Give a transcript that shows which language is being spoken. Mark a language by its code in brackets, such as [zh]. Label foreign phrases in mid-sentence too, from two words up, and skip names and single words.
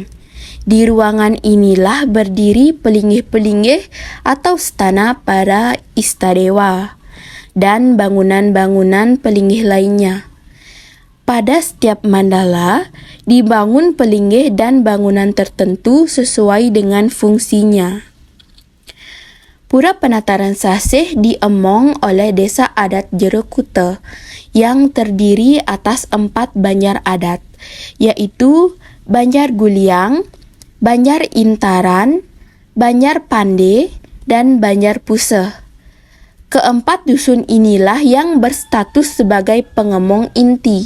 [id] Di ruangan inilah berdiri pelinggih-pelinggih atau stana para Istadewa dan bangunan-bangunan pelinggih lainnya. Pada setiap mandala dibangun pelinggih dan bangunan tertentu sesuai dengan fungsinya. Pura Penataran Sasih diemong oleh desa adat Jero Kuta yang terdiri atas 4 banjar adat, yaitu Banjar Guliang, Banjar Intaran, Banjar Pande, dan Banjar Puseh. Keempat dusun inilah yang berstatus sebagai pengemong inti.